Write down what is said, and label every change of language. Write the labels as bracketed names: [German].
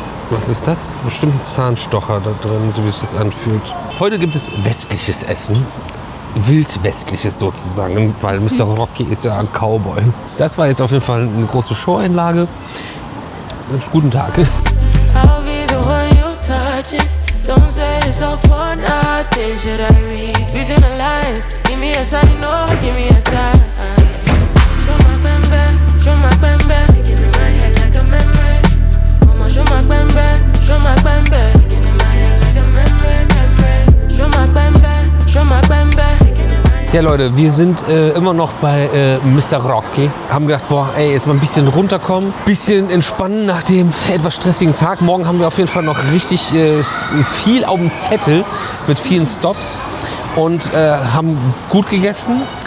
[German] Was ist das? Bestimmt ein Zahnstocher da drin, so wie es sich das anfühlt. Heute gibt es westliches Essen. Wildwestliches sozusagen, weil Mr. Rocky ist ja ein Cowboy. Das war jetzt auf jeden Fall eine große Show-Einlage. Guten Tag. [English] I'll be the one you touching. Don't say it's all for nothing. Should I read between the lines? Give me a sign, no, give me a sign. Show my bembe, getting in my head like a memory. Mama, show my bembe, getting in my head like a memory. Show my bembe. [German] Ja Leute, wir sind immer noch bei Mr. Rocky. Haben gedacht, boah, ey, jetzt mal ein bisschen runterkommen, bisschen entspannen nach dem etwas stressigen Tag. Morgen haben wir auf jeden Fall noch richtig viel auf dem Zettel mit vielen Stops und haben gut gegessen.